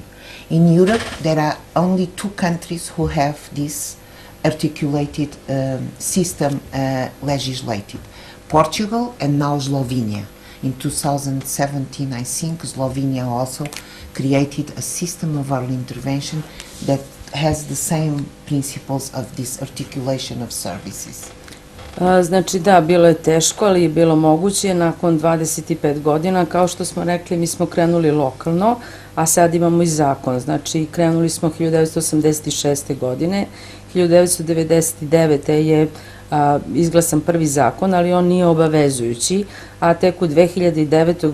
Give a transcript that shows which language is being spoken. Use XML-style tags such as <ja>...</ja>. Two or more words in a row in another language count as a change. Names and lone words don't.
<en>In Europe, there are only 2 countries who have this articulated system legislated: Portugal and now Slovenia. In 2017, I think, Slovenia also created a system of early intervention that has the same principles of this articulation of services.</en> <hr>Znači da, bilo je teško, ali je bilo moguće. Nakon 25 godina, kao što smo rekli, mi smo krenuli lokalno, a sad imamo i zakon. Znači, krenuli smo 1986. godine, 1999. je izglasan prvi zakon, ali on nije obavezujući, a tek u 2009.</hr>